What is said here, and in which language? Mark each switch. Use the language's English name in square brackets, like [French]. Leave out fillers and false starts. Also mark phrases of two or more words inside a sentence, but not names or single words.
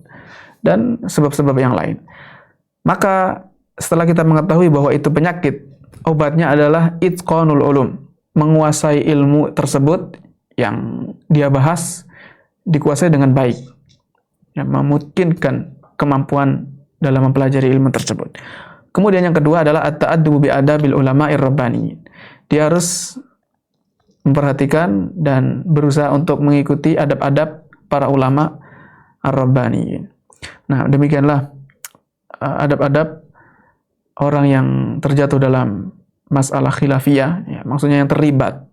[Indonesian] Dan sebab-sebab yang lain. Maka setelah kita mengetahui bahwa itu penyakit, obatnya adalah [Arabic] إتقان العلوم, [Indonesian] menguasai ilmu tersebut yang dia bahas, dikuasai dengan baik, yang memungkinkan kemampuan dalam mempelajari ilmu tersebut. Kemudian yang kedua adalah [Arabic] التأدب بأدب العلماء الربانيين. [Indonesian] Dia harus memperhatikan dan berusaha untuk mengikuti adab-adab para [Arabic] العلماء الربانيين. [Indonesian] Nah, demikianlah adab-adab orang yang terjatuh dalam masalah khilafiyah, ya, maksudnya yang terlibat.